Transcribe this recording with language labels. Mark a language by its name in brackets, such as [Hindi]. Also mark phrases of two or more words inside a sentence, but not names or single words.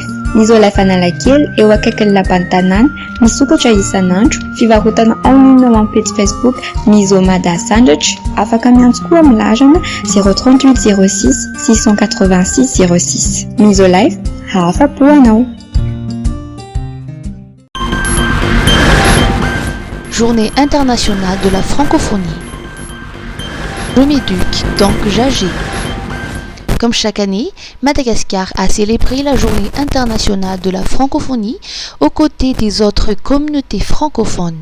[Malagasy] Misolife Analakely eo akaikin'ny lapan'ny tanàna, misokatra isan'andro, fivarotana [French] en ligne [Malagasy] ao amin'ny page Facebook Misomada Sandratra, afaka miantso koa amin'ny larana 038 06 686 06. Misolife, afa-po anao. [French] Journée internationale de la francophonie. Joméduc, donc Jagé. Comme chaque année, Madagascar a célébré la journée internationale de la francophonie aux côtés des autres communautés francophones.